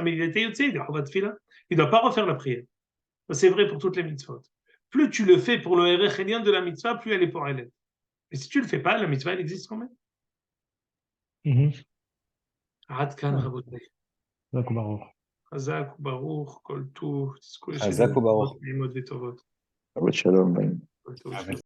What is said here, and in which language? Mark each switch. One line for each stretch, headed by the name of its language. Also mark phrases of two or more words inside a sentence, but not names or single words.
French: Mais il était yotze, il a tfila. Il ne doit pas refaire la prière. C'est vrai pour toutes les mitzvot. Plus tu le fais pour le hérech de la mitzvah, plus elle est pour elle. Et si tu ne le fais pas, la mitzvah, elle existe quand même.
Hebrew: עד כאן רבותיי.
French: d'accord.
Hebrew: חזק ברוך כל טוב, תזכו לשנים Hazak ou Baruch. טובות, נעימות וטובות. Shalom. כל טוב.